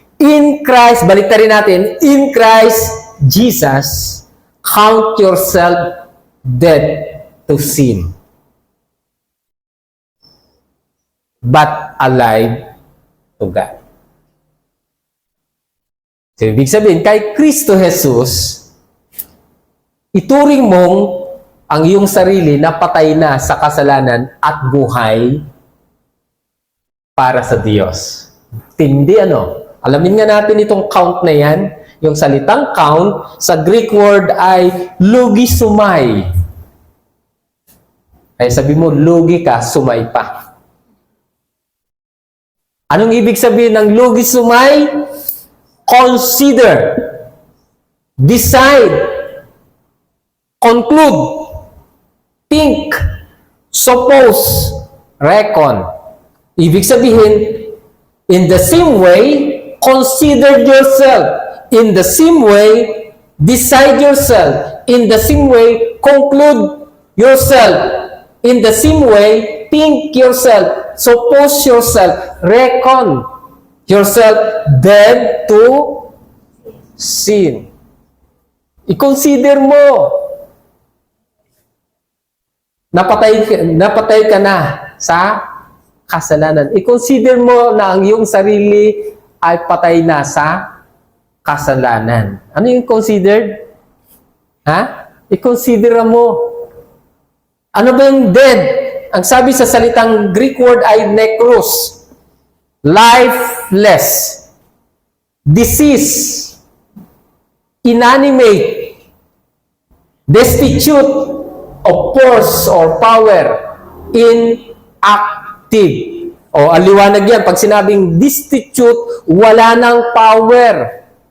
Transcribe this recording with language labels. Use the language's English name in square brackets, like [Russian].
[English] In Christ, [Filipino] baliktarin natin, [English] in Christ Jesus, count yourself dead to sin, but alive to God. [Filipino] So, ibig sabihin, kay Kristo Jesus, ituring mong ang iyong sarili na patay na sa kasalanan at buhay para sa Diyos. Tindi Alamin nga natin itong count na yan. Yung salitang count, sa Greek word ay logisumai. Ay sabi mo, logi ka, sumay pa. Anong ibig sabihin ng logisumai? [English] Consider, decide, conclude, think, suppose, reckon. [Filipino] Ibig sabihin, [English] in the same way, consider yourself. In the same way, decide yourself. In the same way, conclude yourself. In the same way, think yourself. Suppose yourself. Reckon yourself dead to sin. [Filipino] I-consider mo. Napatay ka na sa kasalanan. I-consider mo na ang iyong sarili ay patay na sa kasalanan. Ano yung considered? I-consider mo. Ano ba yung dead? Ang sabi sa salitang Greek word ay nekros. [English] Lifeless, disease, inanimate, destitute of force or power, inactive. [Filipino] Aliwanag yan. Pag sinabing destitute, wala ng power.